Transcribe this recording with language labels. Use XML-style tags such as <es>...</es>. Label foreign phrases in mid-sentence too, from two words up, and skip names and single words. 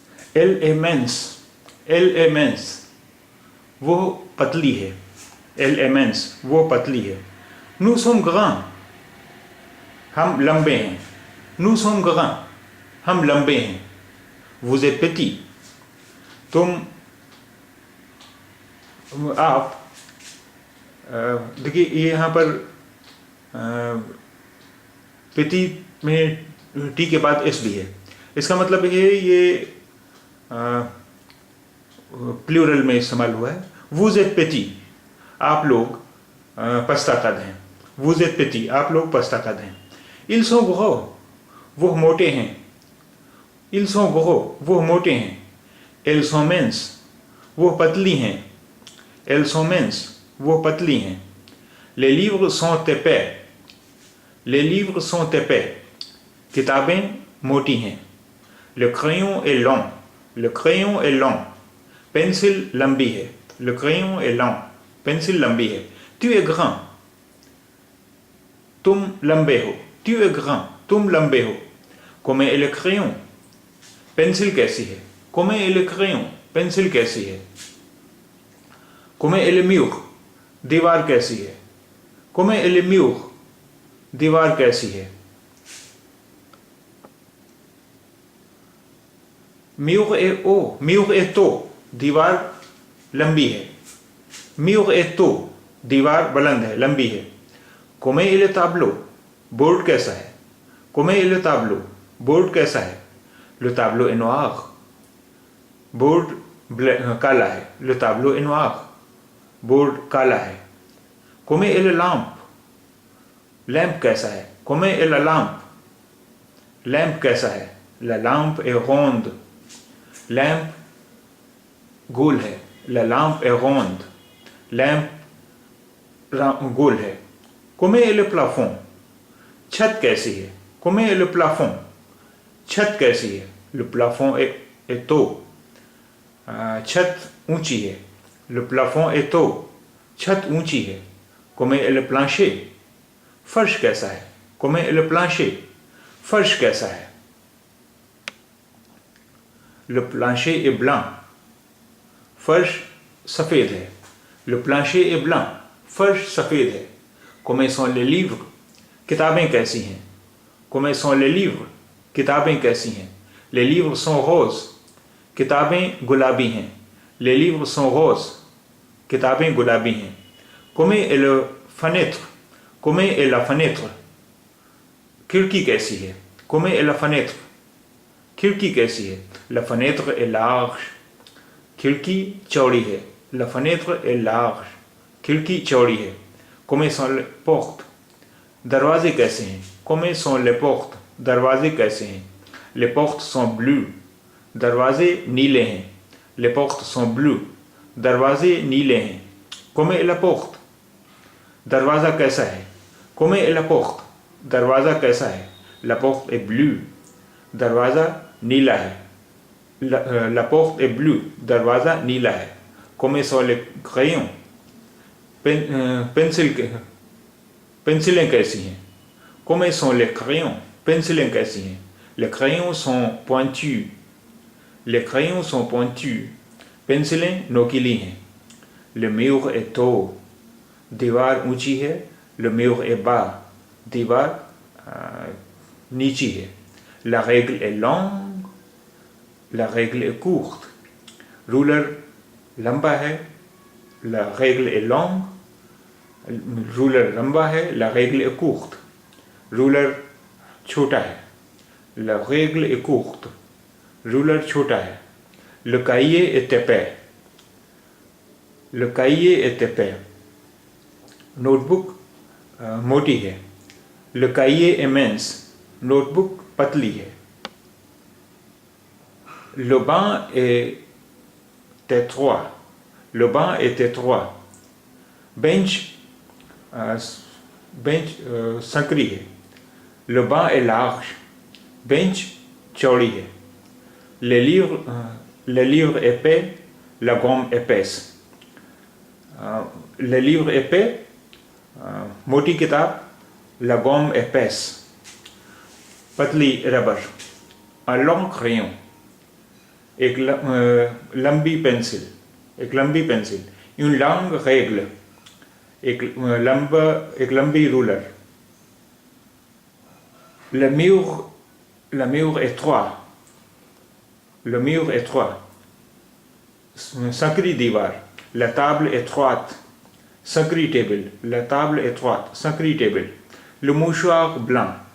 <fr>elle est mince, elle est mince</fr> <hi>वो पतली है,</hi> <fr>elle est mince</fr> <hi>वो पतली है।</hi> <fr>nous sommes grands,</fr> <hi>हम लंबे हैं।</hi> <fr>nous sommes grands,</fr> <hi>हम लंबे हैं।</hi> <fr>vous êtes petit,</fr> <hi>तुम आप देखिए ये यहाँ पर पिटी में टी के बाद एस भी है। इसका मतलब है ये प्लूरल में इस्तेमाल हुआ है।</hi> <fr>vous êtes petit,</fr> <hi>आप लोग पस्ता कद हैं।</hi> <fr>vous êtes petit,</fr> <hi>आप लोग पस्ता कद हैं।</hi> <fr>ils sont gros,</fr> <hi>वो मोटे हैं।</hi> <fr>ils sont gros,</fr> <hi>वो मोटे हैं।</hi> <fr>elles sont minces,</fr> <hi>वो पतली हैं।</hi> <fr>elles sont minces,</fr> <hi>वो पतली हैं।</hi> <fr>les livres sont épais, les livres sont épais,</fr> <hi>किताबें मोटी हैं।</hi> <fr>le crayon est long, le crayon est long,</fr> <hi>पेंसिल लंबी है।</hi> <fr>le crayon est long,</fr> <hi>पेंसिल लंबी है।</hi> <fr>tu es grand,</fr> <hi>तुम लंबे हो।</hi> <fr>tu es grand,</fr> <hi>तुम लंबे हो।</hi> <fr>comment est le crayon,</fr> <hi>पेंसिल कैसी है।</hi> <fr>comment est le crayon,</fr> <hi>पेंसिल कैसी है।</hi> <fr>comment est le mur,</fr> <hi>दीवार कैसी है।</hi> <fr>comment est le mur,</fr> <hi>दीवार कैसी है।</hi> <fr>mur est haut, mur est haut,</fr> <hi>दीवार लंबी है।</hi> <fr>mur est haut,</fr> <hi>दीवार बुलंद है, लंबी है।</hi> <fr>comment est le tableau,</fr> <hi>बोर्ड कैसा है।</hi> <fr>comment est le tableau,</fr> <hi>बोर्ड कैसा है।</hi> <fr>le tableau est noir,</fr> <hi>बोर्ड काला है।</hi> <fr>le tableau est noir,</fr> <hi>बोर्ड काला है।</hi> <fr>comment est le lampe,</fr> <hi>लैंप कैसा है।</hi> <fr>comment est la lampe,</fr> <hi>लैंप कैसा है।</hi> <fr>la lampe est ronde,</fr> <hi>लैंप गोल है।</hi> <fr>la lampe est ronde,</fr> <hi>लैंप गोल है।</hi> <fr>comment est le plafond,</fr> <hi>छत कैसी है।</hi> <fr>comment est le plafond,</fr> <hi>छत कैसी है।</hi> <fr>le plafond est haut,</fr> <hi>छत ऊंची है।</hi> <fr>le plafond est haut,</fr> <hi>छत ऊंची है।</hi> <fr>comment est le plancher,</fr> <hi>फर्श कैसा है।</hi> <fr>comment est le plancher,</fr> <hi>फर्श कैसा है।</hi> <fr>le plancher est blanc,</fr> <hi>फर्श सफ़ेद है।</hi> <fr>le plancher est blanc,</fr> <hi>फर्श सफ़ेद है।</hi> <fr>comment sont les livres,</fr> <hi>किताबें कैसी हैं।</hi> <fr>comment sont les livres,</fr> <hi>किताबें कैसी हैं।</hi> <fr>les livres sont roses,</fr> <hi>किताबें गुलाबी हैं।</hi> <fr>les livres sont roses,</fr> <hi>किताबें गुलाबी हैं।</hi> <fr>comment est le fenêtre, comment est la fenêtre,</fr> <hi>खिड़की कैसी है।</hi> <fr>comment est la fenêtre,</fr> <hi>खिड़की कैसी है।</hi> <fr>la fenêtre est large,</fr> <hi>खिड़की चौड़ी है।</hi> <fr>la fenêtre est large,</fr> <hi>खिड़की चौड़ी है।</hi> <fr>comment sont les portes,</fr> <hi>दरवाजे कैसे हैं।</hi> <fr>comment sont les portes,</fr> <hi>दरवाजे कैसे हैं।</hi> <fr>les portes sont bleues,</fr> <hi>दरवाजे नीले हैं।</hi> <fr>les portes sont bleues,</fr> <hi>दरवाजे नीले हैं।</hi> <fr>comment est la porte,</fr> <hi>दरवाज़ा कैसा है।</hi> <fr>comment est la porte,</fr> <hi>दरवाज़ा कैसा है।</hi> <fr>la porte est bleue,</fr> <hi>दरवाज़ा नीला है।</hi> <fr>la porte est bleue,</fr> <hi>दरवाज़ा नीला है।</hi> <fr>comment sont les crayons,</fr> <hi>पेंसिलें कैसी हैं।</hi> <fr>comment sont les crayons,</fr> <hi>पेंसिलें कैसी हैं।</hi> <fr>les crayons sont pointus, les crayons sont pointus,</fr> <hi>पेंसिलें नोकीली हैं।</hi> <fr>le mur est haut,</fr> <hi>दीवार ऊंची है।</hi> <fr>le mur est bas,</fr> <hi>दीवार नीची है।</hi> <fr>la règle est longue, la règle est courte,</fr> <hi>रूलर लंबा है।</hi> <fr>la règle est longue,</fr> <hi>रूलर लंबा है।</hi> <fr>la règle est courte,</fr> <hi>रूलर छोटा है।</hi> <fr>la règle est courte,</fr> <hi>रूलर छोटा है।</hi> <fr>le cahier est épais, le cahier est épais,</fr> <hi>नोटबुक मोटी है।</hi> <fr>le cahier est mince,</fr> <hi>नोटबुक पतली है।</hi> <fr>le banc est étroit, le banc est étroit,</fr> <hi>बेंच संकरी है।</hi> <fr>le banc est large,</fr> <hi>बेंच चौड़ी है।</hi> <fr>le livre épais, la gomme épaisse, le livre épais</fr> <hi>मोटी किताब।</hi> <fr>la gomme épaisse,</fr> <hi>पतली रबर।</hi> <fr>un long crayon,</fr> <hi>एक लंबी पेंसिल, एक लंबी पेंसिल,</hi> <fr>une longue règle,</fr> <hi>एक लंबी रूलर,</hi> <fr>le mur étroit, le mur étroit,</fr> <hi>संकरी दीवार,</hi> <fr>la table étroite,</fr> <hi>संकरी टेबल,</hi> <fr>la table étroite,</fr> <hi>संकरी टेबल,</hi> <fr>le mouchoir blanc,</fr>